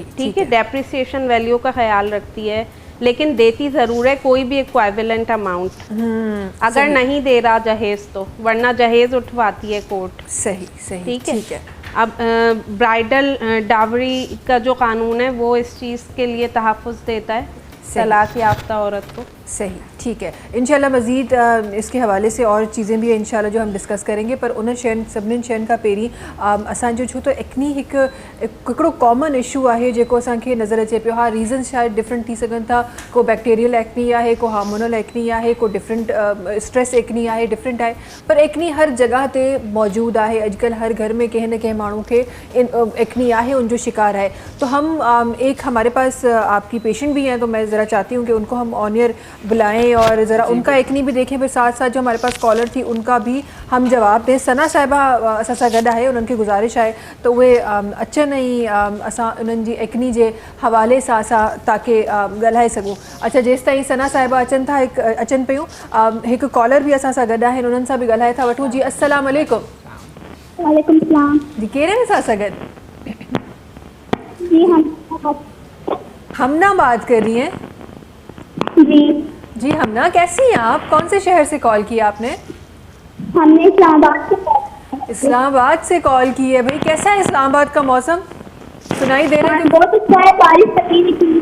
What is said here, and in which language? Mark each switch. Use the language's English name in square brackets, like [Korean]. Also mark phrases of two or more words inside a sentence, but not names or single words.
[Urdu] ٹھیک ہے, [English] depreciation value [Urdu] کا خیال رکھتی ہے، لیکن دیتی ضرور ہے کوئی بھی [English] equivalent amount, [Urdu] اگر نہیں دے رہا جہیز تو، ورنہ جہیز اٹھواتی ہے کورٹ, सही, ٹھیک ہے. अब [English] bridal dowry [Urdu] کا جو قانون ہے وہ اس چیز کے لیے تحفظ دیتا ہے طلاق یافتہ عورت کو, صحیح، ٹھیک ہے۔ ان شاء اللہ مزید اس کے حوالے سے اور چیزیں بھی ان شاء اللہ جو ہم ڈسکس کریں گے, [Sindhi] पर उन शैन सभिनीनि शयुनि खां पहिरीं असांजो छो त एक्नी हिकिड़ो [English] common issue [Sindhi] आहे जेको असांखे नज़र अचे पियो। हाँ, रीज़न्स शायद डिफरेंट थी सघनि था, को [English] bacterial acne [Sindhi] आहे, को [English] hormonal acne [Sindhi] आहे, को [English] different stress acne [Sindhi] आहे, डिफरेंट आहे, पर एक्नी हर जगह ते मौजूद आहे। अॼुकल्ह हर घर में कंहिं न कंहिं माण्हू खे एक्नी आहे, उनजो शिकार है। [Urdu] تو ہم ایک ہمارے پاس آپ کی پیشنٹ بھی ہیں، تو میں ذرا چاہتی ہوں کہ ان کو ہم [English] on air [Urdu] بلائیں اور ذرا ان کا ایکنی بھی دیکھیں، پھر ساتھ ساتھ جو ہمارے پاس کالر تھی ان کا بھی ہم جواب دیں. [Sindhi] सना साहिबा असां सां गॾु आहे, उन्हनि खे गुज़ारिश आहे त उहे अचनि ऐं असां उन्हनि जी एक्नी जे हवाले सां असां तव्हांखे ॻाल्हाए सघूं। अच्छा, जेसि ताईं सना साहिबा अचनि पियूं, हिकु कॉलर बि असां सां गॾु आहिनि, उन्हनि सां बि ॻाल्हाए था वठूं। [Arabic] जी السلام عليكم. وعليكم السلام. [Sindhi] जी, कहिड़े में सां गॾु? [Urdu] जी ہمنا بات کر رہی ہیں؟ جی ہمنا، کیسی ہیں آپ? کون سے شہر سے کال کیا آپ نے? हमने اسلام آباد سے کال کی ہے. بھائی کیسا ہے اسلام آباد کا موسم? سنائی دے رہا ہے? بہت اچھا ہے، بارش پڑی ہوئی تھی.